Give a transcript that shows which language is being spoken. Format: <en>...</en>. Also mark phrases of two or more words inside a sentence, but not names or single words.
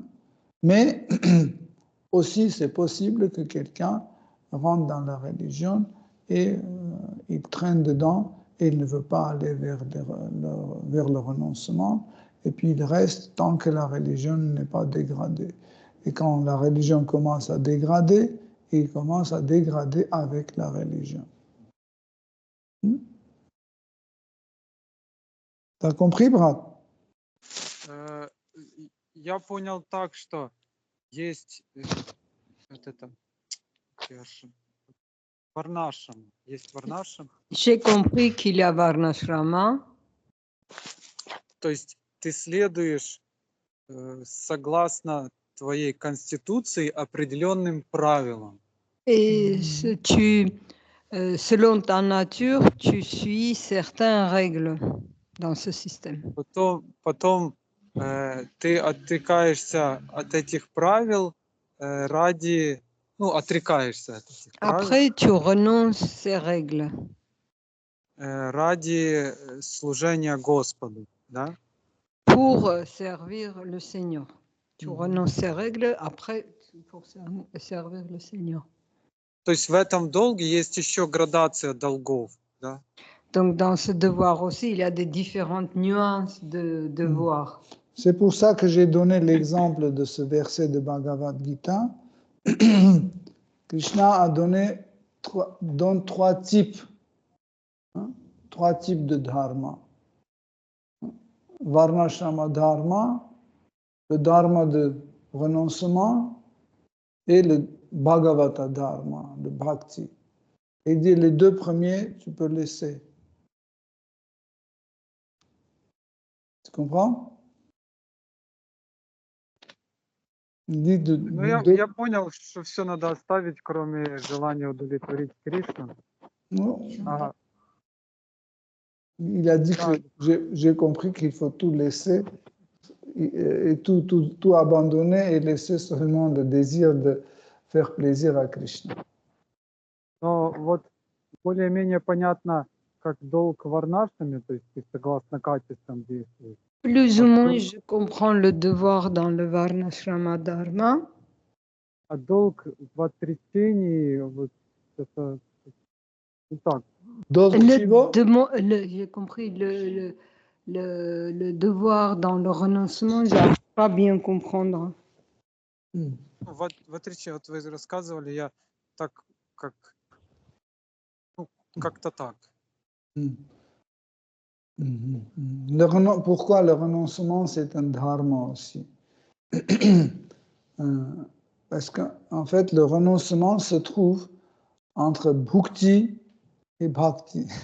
<fr>Mais aussi, c'est possible que quelqu'un rentre dans la religion et il traîne dedans et il ne veut pas aller vers le renoncement. Et puis il reste tant que la religion n'est pas dégradée. Et quand la religion commence à dégrader, il commence à dégrader avec la religion. T'as compris, Brad?</fr> <ru>Я понял так, что есть варнашрама. Есть варнашрама.</ru> <fr>J'ai compris qu'il y a Varnashrama.</fr> <ru>То есть ты следуешь согласно твоей конституции определенным правилам.</ru> <fr>Et selon ta nature, tu suis certaines règles dans ce système.</fr> <ru>Потом ты отрекаешься от этих правил ради, отрекаешься от этих правил.</ru> <fr>Après, tu renonces ces règles.</fr> <ru>Ради служения Господу, да?</ru> <fr>Pour servir le Seigneur. Tu renonces ces règles, après, pour servir le Seigneur.</fr> <ru>То есть в этом долге есть еще градация долгов, да?</ru> <fr>Donc, dans ce devoir aussi, il y a des différentes nuances de devoir. C'est pour ça que j'ai donné l'exemple de ce verset de Bhagavad Gita. Krishna donne trois types de dharma. Varnashrama dharma, le dharma de renoncement et le Bhagavata dharma, le bhakti. Et dit les deux premiers, tu peux laisser. Tu comprends?</fr> <ru>Я понял, что все надо оставить, кроме желания удовлетворить Кришну.</ru> <fr>Il a dit que j'ai compris qu'il faut tout laisser et tout abandonner et laisser seulement le désir faire plaisir à Krishna.</fr> <ru>Но вот более-менее понятно, как долг варнашами, то есть ты согласно качествам действуешь.</ru> <fr>Plus ou moins, je comprends le devoir dans le Varnashrama Dharma.</fr> <ru>А долг в отречении, вот это не так.</ru> <fr>J'ai compris le devoir dans le renoncement, je n'arrive pas à bien comprendre.</fr> <ru>В отречении, вот вы рассказывали, я так, как-то так.</ru> <fr>Pourquoi le renoncement, c'est un dharma aussi? Parce qu'en fait, le renoncement se trouve entre bhukti et bhakti.</fr>